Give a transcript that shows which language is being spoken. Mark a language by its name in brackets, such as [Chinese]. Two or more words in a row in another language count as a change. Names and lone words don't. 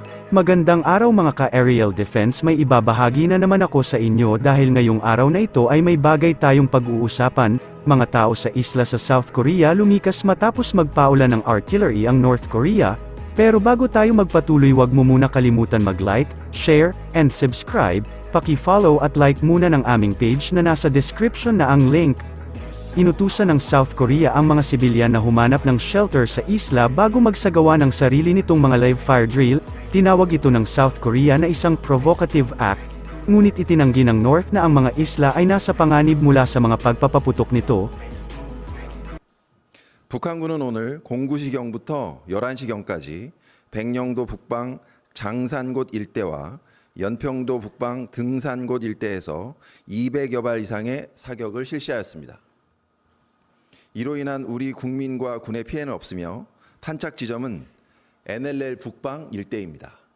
[Filipino] Magandang araw mga ka-aerial defense, may ibabahagi na naman ako sa inyo dahil ngayong araw na ito ay may bagay tayong pag-uusapan. Mga tao sa isla sa South Korea lumikas matapos magpaulan ng artillery ang North Korea. Pero bago tayo magpatuloy, wag mo muna kalimutan mag-like, [English] share, and subscribe. [Filipino] Paki-follow at like muna ng aming page na nasa description na ang link. Inutusan ng South Korea ang mga sibilyan na humanap ng shelter sa isla bago magsagawa ng sarili nitong mga [English] live fire drill. [Filipino] Tinawag ito ng South Korea na isang [English] provocative act, [Filipino] ngunit itinanggi ng North na ang mga isla ay nasa panganib mula sa mga pagpapaputok nito. [Korean] 북한군은 오늘 09시경부터 11시경까지 백령도 북방 장산곶 일대와 연평도 북방 등산곶 일대에서 200여 발 이상의 사격을 실시하였습니다. 이로 인한 우리 국민과 군의 피해는 없으며 탄착 지점은 NLL 북방 일대입니다.